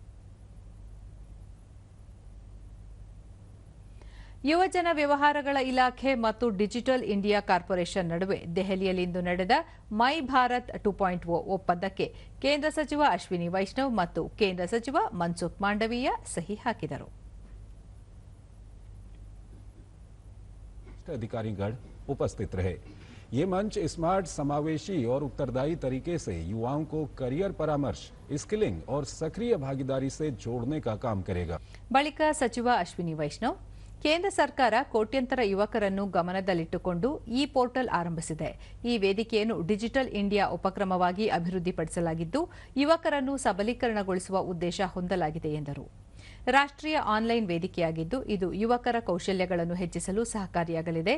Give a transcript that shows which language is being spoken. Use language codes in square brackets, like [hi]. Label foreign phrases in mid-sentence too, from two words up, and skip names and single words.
[kn] ಯುವಜನ ವ್ಯವಹಾರಗಳ ಇಲಾಖೆ ಮತ್ತು ಡಿಜಿಟಲ್ ಇಂಡಿಯಾ ಕಾರ್ಪೊರೇಷನ್ ನಡುವೆ ದೆಹಲಿಯಲ್ಲಿಂದು ನಡೆದ ಮೈ ಭಾರತ್ 2.0 ಒಪ್ಪಂದಕ್ಕೆ ಕೇಂದ್ರ ಸಚಿವ ಅಶ್ವಿನಿ ವೈಷ್ಣವ್ ಮತ್ತು ಕೇಂದ್ರ ಸಚಿವ ಮನ್ಸುಖ್ ಮಾಂಡವೀಯ ಸಹಿ ಹಾಕಿದರು. [hi] अधिकारीगण उपस्थित रहे. ये मंच स्मार्ट, समावेशी और उत्तरदायी तरीके से युवाओं को करियर परामर्श, स्किलिंग और सक्रिय भागीदारी से जोड़ने का काम करेगा. [kn] ಬಳಿಕ ಸಚಿವ ಅಶ್ವಿನಿ ವೈಷ್ಣವ್, ಕೇಂದ್ರ ಸರ್ಕಾರ ಕೋಟ್ಯಂತರ ಯುವಕರನ್ನು ಗಮನದಲ್ಲಿಟ್ಟುಕೊಂಡು ಈ ಪೋರ್ಟಲ್ ಆರಂಭಿಸಿದೆ. ಈ ವೇದಿಕೆಯನ್ನು ಡಿಜಿಟಲ್ ಇಂಡಿಯಾ ಉಪಕ್ರಮವಾಗಿ ಅಭಿವೃದ್ಧಿಪಡಿಸಲಾಗಿದ್ದು, ಯುವಕರನ್ನು ಸಬಲೀಕರಣಗೊಳಿಸುವ ಉದ್ದೇಶ ಹೊಂದಲಾಗಿದೆ ಎಂದರು. ರಾಷ್ಟ್ರೀಯ ಆನ್ಲೈನ್ ವೇದಿಕೆಯಾಗಿದ್ದು, ಇದು ಯುವಕರ ಕೌಶಲ್ಯಗಳನ್ನು ಹೆಚ್ಚಿಸಲು ಸಹಕಾರಿಯಾಗಲಿದೆ.